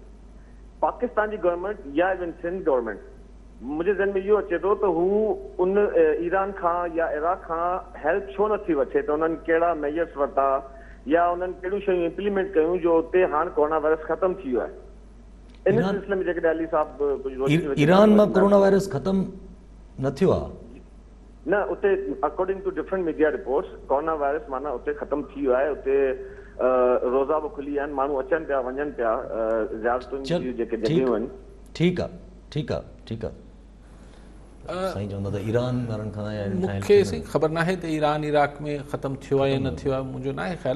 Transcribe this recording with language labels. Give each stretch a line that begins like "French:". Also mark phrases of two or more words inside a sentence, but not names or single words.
Sindhi: पाकिस्तान जी गवर्नमेंट या इवन सिंध गवर्नमेंट, मुंहिंजे ज़हन में इहो अचे थो त हू उन ईरान खां या इराक खां हेल्प छो नथी वठे, त उन्हनि कहिड़ा मेजर्स वरिता या उन्हनि कहिड़ियूं शयूं इम्प्लीमेंट कयूं जो उते हाणे कोरोना वायरस ख़तमु थी वियो आहे। इन सिलसिले में जेकॾहिं अली साहब कुझु ईरान मां कोरोना वायरस ख़तमु न थियो आहे न, उते
English: according to different media reports
Sindhi: कोरोना वायरस माना उते ख़तमु थी वियो आहे। उते रोज़ा बि खुली आहिनि, माण्हू अचनि पिया वञनि पिया, ज़ियारतुनि जी जेके जॻहियूं आहिनि। ठीकु आहे, ठीकु आहे, ठीकु आहे। साईं चवंदा त ईरान वारनि खां मूंखे साईं ख़बर नाहे त ईरान इराक में ख़तमु थियो आहे या न थियो आहे, मुंहिंजो नाहे ख़्याल।